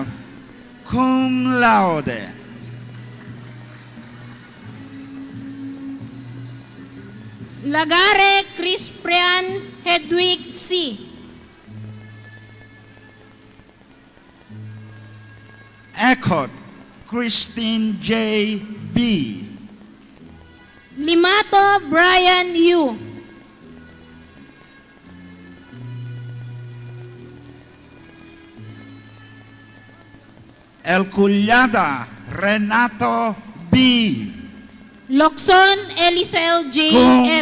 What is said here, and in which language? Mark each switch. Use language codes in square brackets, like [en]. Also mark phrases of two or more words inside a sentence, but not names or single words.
[en] Cum laude. Lagare Crispian Hedwig C. Ecot Christine J. B. Limato Brian U. El Cullada Renato B. Locson Elisel J. F.